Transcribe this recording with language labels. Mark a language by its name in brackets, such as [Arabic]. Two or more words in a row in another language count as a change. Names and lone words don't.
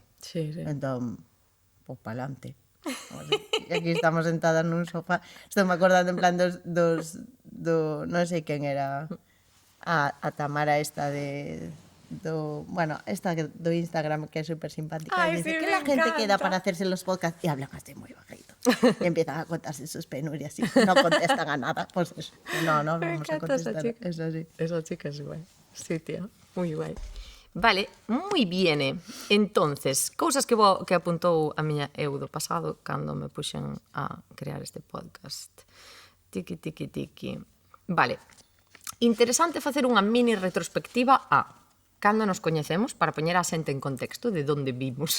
[Spanish] Sí, sí. [Galician] Entón, pois pa'lante. E aquí estamos sentadas nun sofá. Estou me acordando en plan non sei quen era a Tamara [Spanish] esta bueno, [Galician] esta do Instagram que é super simpática. [Spanish] Ay, Dice sí, que me la gente queda encanta. para hacerse los podcasts y hablan así muy bajito. Y empiezan a contarse sus penurias y no contestan a nada. Pues eso. No Me vamos a encanta esa contestar. chica. Eso sí. Esa chica es guay. Sí, tía. Muy guay. [Galician] Vale, moi bien. [Spanish] Entonces, [Galician] cousas que apuntou a miña eu do pasado cando me puxen a crear este podcast. Tiki. Vale. Interesante facer unha mini retrospectiva a cando nos coñecemos, para poñer a xente en contexto de onde vimos.